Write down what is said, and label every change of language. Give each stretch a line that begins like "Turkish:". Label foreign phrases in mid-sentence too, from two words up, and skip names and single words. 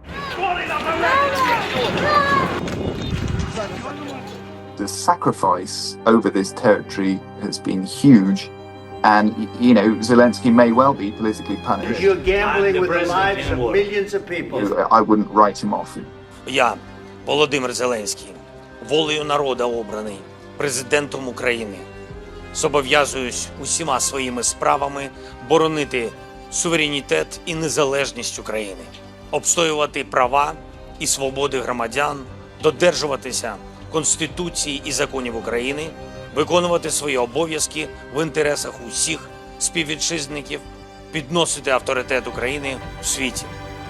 English: The sacrifice over this territory has been huge, and Zelensky may well be politically punished. You're gambling with the lives of millions of people. I wouldn't write him off.
Ukrainian: Я, Володимир Зеленський, волею народу обраний президентом України, зобов'язуюсь усіма своїми справами боронити суверенітет і незалежність України, обстоювати права і свободи громадян, додержуватися Конституції і законів України, виконувати свої обов'язки в інтересах усіх співвітчизників, підносити авторитет України в світі.